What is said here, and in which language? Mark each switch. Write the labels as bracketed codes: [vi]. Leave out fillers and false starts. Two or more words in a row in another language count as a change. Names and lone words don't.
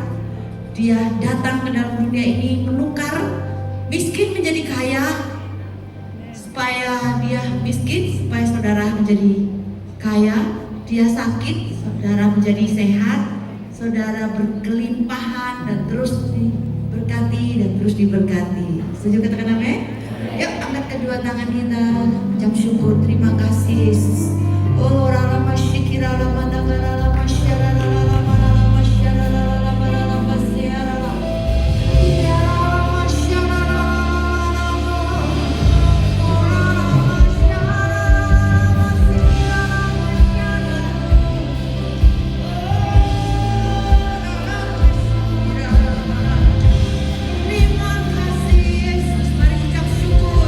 [id] Dia datang ke dalam dunia ini menukar miskin menjadi kaya, supaya dia miskin, supaya saudara menjadi kaya. Dia sakit, saudara menjadi sehat. Saudara berkelimpahan dan terus diberkati dan terus diberkati. Setuju katakan amin? Yuk angkat kedua tangan kita, ucap syukur, terima kasih Yesus. Oh rama syikira rama nagara rama syara rama rama syara rama rama syara rama syara Terima kasih Yesus, mari ucap syukur.